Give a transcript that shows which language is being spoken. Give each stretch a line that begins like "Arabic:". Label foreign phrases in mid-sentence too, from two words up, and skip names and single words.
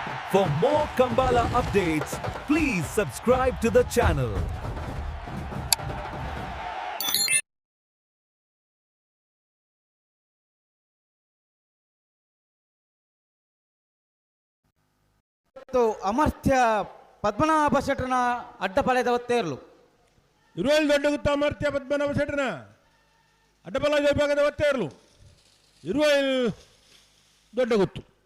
English: For more Kambala updates, please subscribe to the channel.
Tulu: ಅಮರ್ತ್ಯ ಪದ್ಮನಾಭ ಶೆಟ್ಟರನ ಅಡ್ಡಪಾಳ್ಯದ ಒತ್ತೇರ್ಲು 27 ದೊಡ್ಡ ಗುತ್ತ ಅಮರ್ತ್ಯ ಪದ್ಮನಾಭ ಶೆಟ್ಟರನ ಅಡ್ಡಪಾಳ್ಯದ ವಿಭಾಗದ ಒತ್ತೇರ್ಲು 27 ದೊಡ್ಡ ಗುತ್ತು